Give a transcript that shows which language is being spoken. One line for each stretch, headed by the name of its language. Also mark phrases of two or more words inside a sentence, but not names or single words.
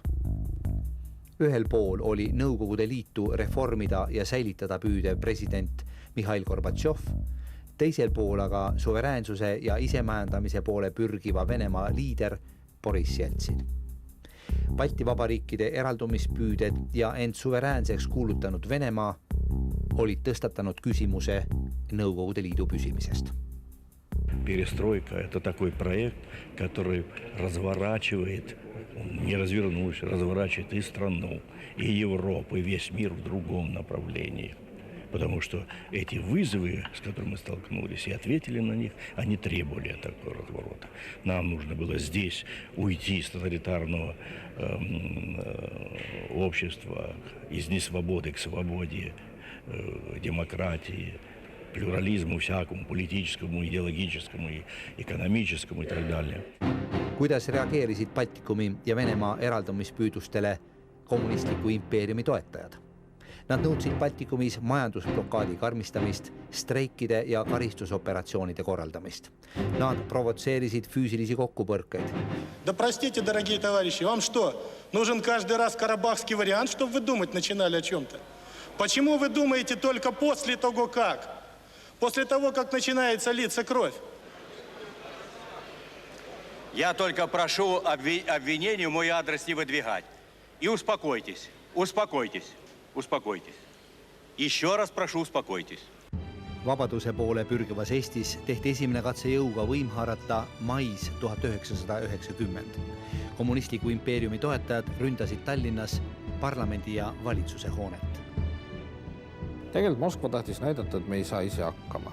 Estonian: Ühel pool oli Nõukogude Liitu reformida ja säilitada püüdev president Mihhail Gorbatšov, teisel pool aga suveräänsuse ja isemajandamise poole pürgiva Venemaa liider Boriss Jeltsin. Balti vabariikide eraldumispüüded ja end suveräänseks kuulutanud Venemaa olid tõstatanud küsimuse Nõukogude Liidu püsimisest.
Russian: Перестройка – это такой проект, который разворачивает, не развернусь, разворачивает и страну, и Европу, и весь мир в другом направлении. Потому что эти вызовы, с которыми мы столкнулись и ответили на них, они требовали такого разворота. Нам нужно было здесь уйти из тоталитарного общества, из несвободы к свободе, демократии, плюрализму всякому, политическому, идеологическому, экономическому и так далее.
Estonian: Kuidas reageerisid Baltikumi ja Venemaa eraldumispüüdustele kommunistliku impeeriumi toetajad? Nad nõudsid Baltikumis majandusblokaadi karmistamist, streikide ja karistusoperatsioonide korraldamist. Nad provotseerisid füüsilisi kokkupõrkeid.
Russian: Да простите, дорогие товарищи, вам что, нужен каждый раз карабахский вариант, чтобы вы думать начинали о чем-то? Почему вы думаете только после того, как? После того, как начинается литься кровь? Я только прошу обвинений в мой адрес не выдвигать. И успокойтесь, успокойтесь. Uspokojtis. Еще раз прошу, uspokojtis.
Estonian: Vabaduse poole pürgivas Eestis tehti esimene katse jõuga võim haarata mais 1990. Kommunistliku impeeriumi toetajad ründasid Tallinnas parlamendi ja valitsuse hoonet. Tegelikult Moskva tahtis näidata, et me ei saa ise hakkama.